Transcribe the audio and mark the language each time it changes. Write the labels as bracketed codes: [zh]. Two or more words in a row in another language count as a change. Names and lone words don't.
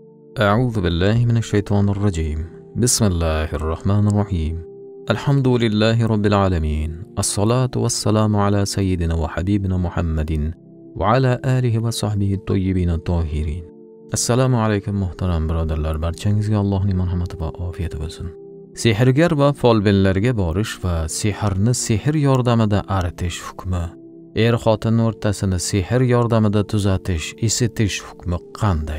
[ar] أعوذ بالله من الشيطان الرجيم. بسم الله الرحمن الرحيم. الحمد لله رب العالمين. الصلاة والسلام على سيدنا وحبيبنا محمد وعلى آله وصحبه الطيبين الطاهرين. السلام عليكم [uz] muhtaram birodarlar, barchangizga Allohning marhamati va ofiyati bo'lsin. Sehrgar va folbinlarga borish va sehrni sehr yordamida aritish hukmi. Er-xotin o'rtasini sehr yordamida tuzatish, isitish hukmi qanday?